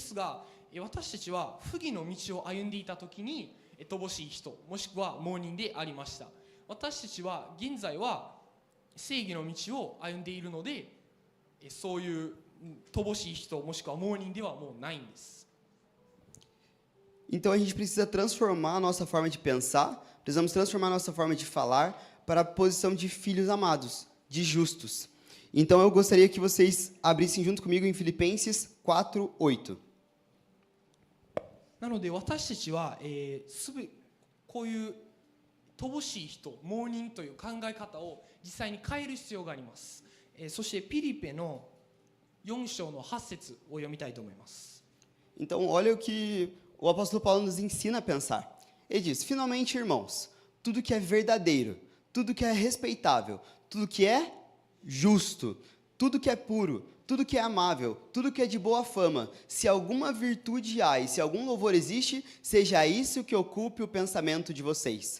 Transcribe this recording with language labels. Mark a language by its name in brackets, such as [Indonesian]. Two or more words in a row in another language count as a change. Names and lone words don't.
[Japanese] ですが私たちは不義の道を歩んでいたときに乏しい人、もしくは盲人でありました。私たちは現在は正義の道を歩んでいるので、そういう乏しい人、もしくは盲人ではもうないんです。 [Portuguese] Então a gente precisa transformar a nossa forma de pensar, precisamos transformar a nossa forma de falar para a posição de filhos amados, de justos. Então eu gostaria que vocês abrissem junto comigo em Filipenses 4:8. [Japanese] なので私たちは、こういう乏しい人、盲人という考え方を実際に変える必要があります。そしてピリペの4章の8節を読みたいと思います。 [Portuguese] Então olha o que o apóstolo Paulo nos ensina a pensar. Ele diz: finalmente, irmãos, tudo que é verdadeiro, tudo que é respeitável, tudo que é justo, tudo que é puro, tudo que é amável, tudo que é de boa fama, se alguma virtude há e se algum louvor existe, seja isso que ocupe o pensamento de vocês.